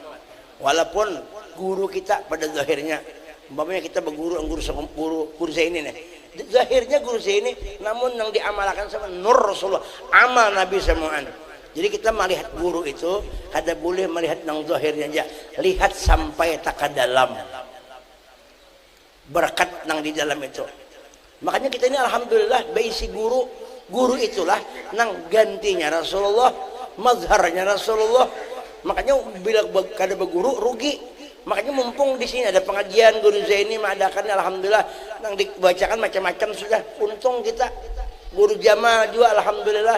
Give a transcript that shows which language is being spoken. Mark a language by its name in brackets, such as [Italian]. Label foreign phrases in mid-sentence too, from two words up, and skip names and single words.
[Indonesian] Walaupun guru kita pada zahirnya, umpamanya kita berguru guru saya ini nih, zahirnya guru saya ini, namun yang diamalkan sama nur Rasulullah, amal Nabi semuaan. [Banjar] Jadi kita melihat guru itu kada boleh melihat yang zahirnya aja, lihat sampai tak ke dalam berkat yang di dalam itu. Makanya kita ini alhamdulillah beisi guru itulah nang gantinya Rasulullah, mazharnya Rasulullah. Makanya bila kada berguru rugi. Makanya mumpung di sini ada pengajian guru Zaini mengadakan, alhamdulillah yang dibacakan macam-macam sudah. [Indonesian] Untung kita guru jamaah juga alhamdulillah.